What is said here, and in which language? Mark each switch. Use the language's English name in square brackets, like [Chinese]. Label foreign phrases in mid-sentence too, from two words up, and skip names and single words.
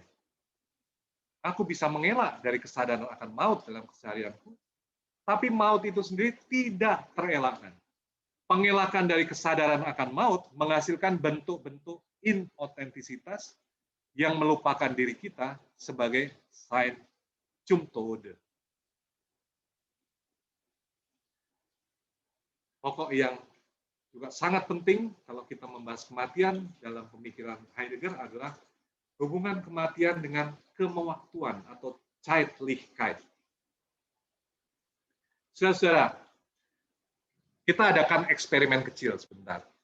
[Indonesian] Aku bisa mengelak dari kesadaran akan maut dalam keseharianku, tapi maut itu sendiri tidak terelakkan. Pengelakan dari kesadaran akan maut menghasilkan bentuk-bentuk inotentisitas yang melupakan diri kita sebagai [German] sein zum Tode. [Indonesian] Pokok yang juga sangat penting kalau kita membahas kematian dalam pemikiran Heidegger adalah hubungan kematian dengan kemewaktuan atau Zeitlichkeit. Saudara-saudara, kita adakan eksperimen kecil sebentar.